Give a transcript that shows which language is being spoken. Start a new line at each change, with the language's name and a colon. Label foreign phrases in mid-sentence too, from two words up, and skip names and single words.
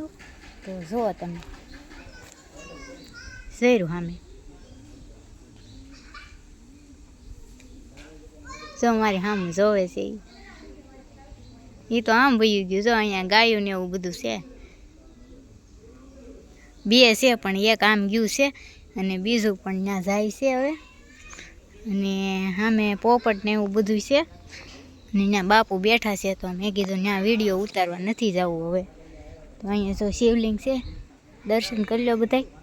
Gujarati: તો જો તમે જોઈ રહ્યો સામે જો મારી સામે જોવે છે ઈ તો આમ વહી ગયું। જો અહીંયા ગાયો ને એવું બધું છે। બે છે પણ એક આમ ગયું છે અને બીજું પણ ત્યાં જાય છે હવે। અને સામે પોપટ ને એવું બધું છે અને ત્યાં બાપુ બેઠા છે। તો મેં કીધું ત્યાં વિડિયો ઉતારવા નથી જાવું હવે। તો અહીંયા જો શિવલિંગ છે
Hindi: दर्शन कर लो
Gujarati: बधाय।